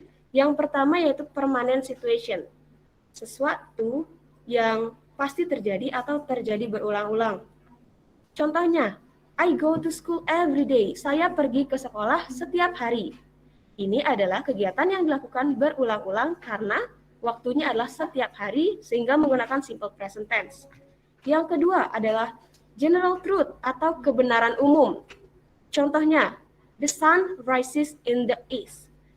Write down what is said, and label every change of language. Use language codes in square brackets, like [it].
[id] Yang pertama yaitu permanent situation, sesuatu yang pasti terjadi atau terjadi berulang-ulang. [en] Contohnya, I go to school every day. [id] Saya pergi ke sekolah setiap hari. Ini adalah kegiatan yang dilakukan berulang-ulang karena waktunya adalah setiap hari sehingga menggunakan simple present tense. Yang kedua adalah general truth atau kebenaran umum. [en] Contohnya, the sun rises in the east.